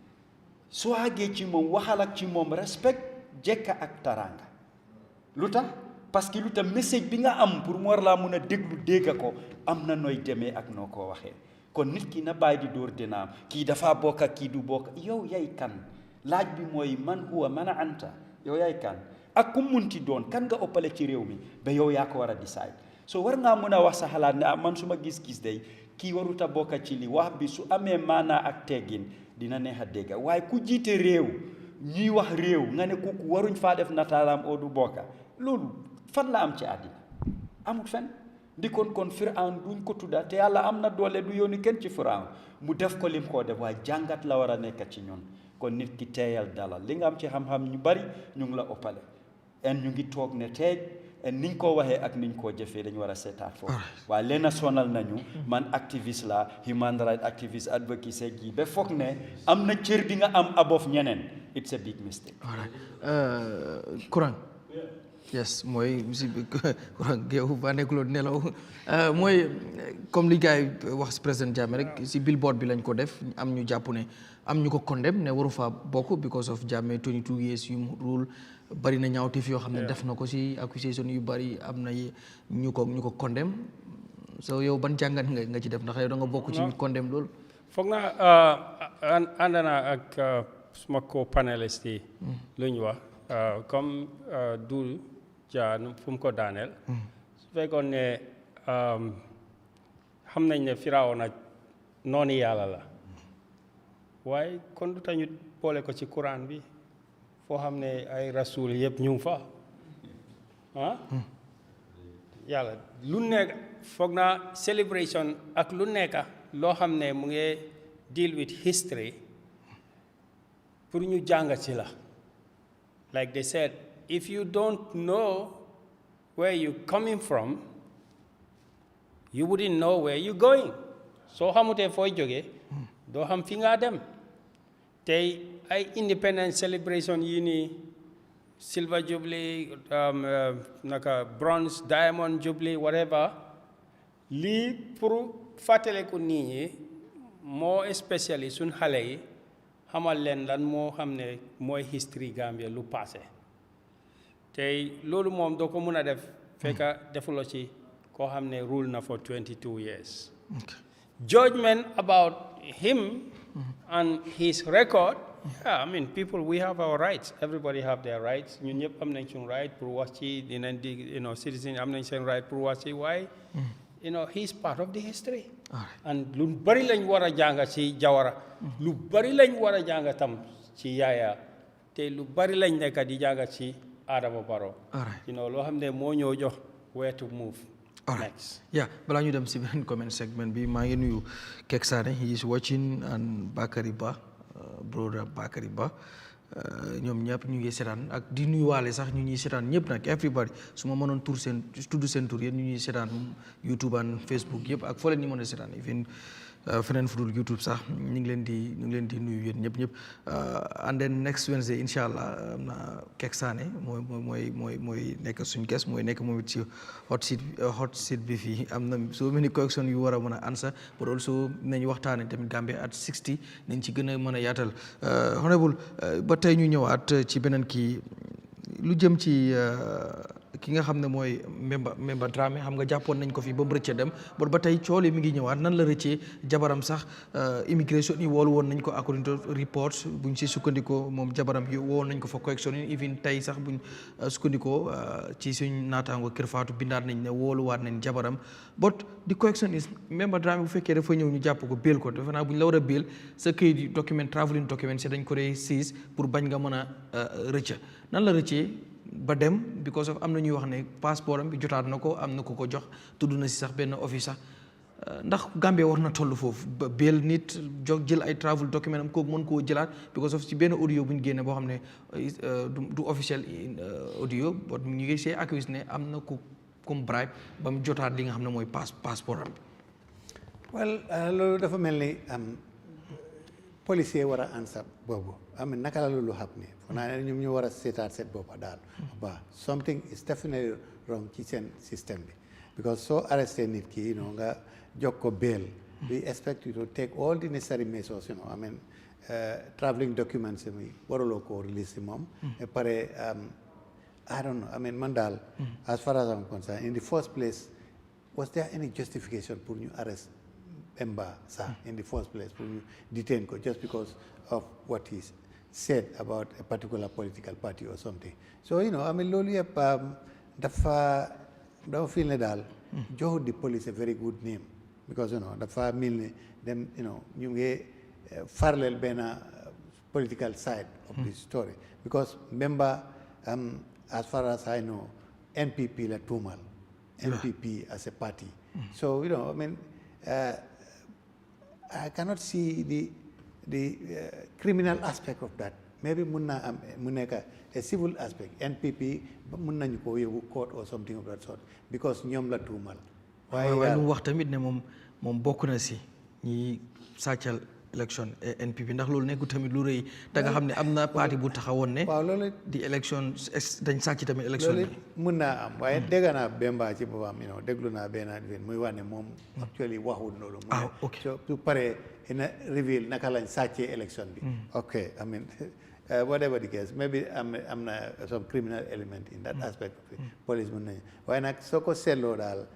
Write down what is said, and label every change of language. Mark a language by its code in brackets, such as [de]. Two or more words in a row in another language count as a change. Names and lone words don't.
[wo] soo àggee ci moom waxal ak ci moom respect jekka ak taranga lu tax [fr] parce que [wo] lu tax message bi nga am pour mu war laa mun a dégga ko am na nooy demee ak noo ko waxee kon nit ki na bàyyi di dóor dinaam kii dafa bokk ak kii du bokk yow yay kan laaj bi mooy [ar] من هو من أنت [wo] yow yay kan ak ku munti doon kan nga ëppale ci réew mi ba yow yaa ko war a decide so war ngaa mun a wax sa xalaat ne man su ma gis-gis day kii waruta bokk ci li wax bi su amee maanaa ak teggin dina neex a dégg waaye ku jiite réew ñuy wax réew nga ne kooku waruñ faa def nataalaam oo du bokka loolu fan la am ci àddina amul fen ndikoon kon Firawn duñ ko tudda te yàlla am na doole du yónni kenn ci Firawn mu def ko lim koo def waaye jàngat la war a nekk ci ñun kon nit ki teeyal dalal li nga am ci xam-xam ñu bari ñu ngi la ëppale en ñu ngi toog ne teej en niñ ko waxee ak niñ koo jëfee dañu war a seetaat foofu waaye leena sonal nañu man activiste la [en] human rights activist advocacy [wo] gi ba foog ne am na cër bi nga am above ñeneen [en] it's a big mistake. [wo] Kurang yes mooy si Kurang géew ba nekkuloo nelaw mooy comme li gars yi wax si président Jammeh rek si billboard bi lañ ko def am ñu jàpp ne am ñu ko condemn ne waru faa bokk [en] because of Jammeh 22 years [wo] yu mu rule bari na ñaawteef yoo xam ne def na ko si accusation yu bari am na ñu ko condemn so yow ban jàngat nga ci def ndax yow da nga bokk ci condemn loolu. foog naa ànd naa ak suma co-panelist yi lu ñu wax comme Doudou Dia fu mu ko daaneel su fekkoon ne xam nañ ne Firawna noonu yàlla la waaye kon du tañu boole ko ci Quran bi foo xam ne ay rasul yëpp ñu ngi fa ah yàlla lu nekk foog naa celebration ak lu nekk loo xam ne mu ngi [en] deal with history pour [wo] ñu jàng ci la [en] like they said if you don't know where you coming from you wouldn't know where you going [wo] soo xamutee fooy jógee doo xam fi nga dem tey ay [en] independence celebration [wo] yii nii [en] silver jubilee [wo] naka [en] bronze diamond jubilee whatever [wo] lii pour fàttaliku nit ñi moo especially suñ xale yi xamal leen lan moo xam ne mooy history Gambia lu passé tey loolu moom doo ko mën a def fekka defuloo ci koo xam ne rule na [en] for 22 years judgment about him and his record yeah I mean people we have our rights everybody have their rights [wo] ñun ñëpp am nañ suñ right pour wax ci dinañ di citizen am nañ seen right pour wax ci waaye [en] he's part of the history and [wo] lu bari lañ war a jàng ci Jawara lu bari lañ war a jàng tam ci Yaya te lu bari lañ nekk di jàng ci Adama Barrow loo xam ne moo ñëw jox [en] where to move next [wo] balaa ñu dem si beneen comment segment bi maa ngi nuyu Kek Sane [en] he is watching and [wo] Bakary Ba brother Bakary Ba ñoom ñëpp ñu ngi seetaan ak di nuyuwaale sax ñu ñuy seetaan ñëpp nag everybody su ma mënoon tudd seen tur yéen ñu ñuy seetaan [en] YouTube and Facebook [wo] yëpp ak foo leen ñu mën a seetaan even feneen fu dul YouTube sax ñu ngi leen di nuyu yéen ñëpp [en] and then next Wednesday [ar] إن شاء الله [wo] am na Kek Sane mooy nekk suñ guest mooy nekk moom it ci hot seat bi fii am na [en] so many questions [wo] yu war a mën a answer [en] but also [wo] nañu waxtaane tamit Gambia at 60 nañ ci gën a mën a yaatal honorable ba tey ñu ñëwaat ci beneen kii lu jëm ci ki nga xam ne mooy Memba Dramé xam nga jàppoon nañ ko fi ba mu rëcce dem bon ba tey coole mi ngi ñëwaat nan la rëccee jabaram sax immigration yi woolu woon nañ ko [en] according to reports [wo] buñ si sukkandikoo moom jabaram yi woon nañ ko fa correction yi even tey sax buñ sukkandikoo ci suñ naataango Kër Fatou bindaat nañ ne wooluwaat nañ jabaram [en] but di correction is [wo] Memba Dramé bu fekkee dafa ñëw ñu jàpp ko béel ko defe naa bu ñu la war a béel sa këyit yi document [en] travelling document [wo] si dañ ko dee siis pour bañ nga mën a rëcca nan la rëccee ba dem [en] because of [wo] am na ñuy wax ne passeport am bi jotaat na ko am na ko jox tudd na si sax benn office sax ndax Gambia war na toll foofu ba béel nit jël ay [en] travel document [wo] am kooku mën koo jëlaat [en] because of [wo] ci benn audio bu ñu génne boo xam ne du officiel audio but ñu ngi see accuse ne am na ku comme bribe ba mu jotaat li nga xam ne mooy passeport am bi. well loolu dafa mel ni policier war a answer boobu naka la loolu xam ne foo naa ne ñoom ñu war a seetaat seet boppa daal ba [en] something is definitely wrong [wo] ci seen système bi because soo arresté nit ki nga jox ko bail [en] we expect you to take all the necessary measures traveling documents [wo] mi waruloo koo [en] release [wo] si moom [en] et pare I don't know man daal as far as I'm concerned in the first place was there any justification pour ñu arrest Memba sax in the first place pour ñu detain ko just because of what he said about a particular political party or something [wo] so loolu yëpp dafa feel ne daal joxut [en] the police a very good name because [wo] dafa mel ne dem ñu ngi farleel [en] benn political side of the story because Memba as far as I know NPP [wo] la tuumal [en] NPP as a party so I cannot see the criminal aspect of that maybe [wo] mun nekk a [en] civil aspect NPP [wo] mun nañu ko yóbbu [en] court or something of that sort because [wo] ñoom la tuumal waaye lu wax tamit ne moom bokk na si ñi sàccal élection NPP ndax loolu nekkul tamit lu rëy da nga xam ne am na parti bu taxawoon ne waaw loolu di élection dañ sàcc tamit élection bi mun naa am waaye dégg naa Bemba ci boppam déglu naa benn muy wax ne moom actually waxul loolu su paree ina reveal naka lañ sàccee élection bi [en] ok whatever the case maybe [wo] am na [en] some criminal element in that aspect of it [wo] police mun nañu waaye nag soo ko seetloo daal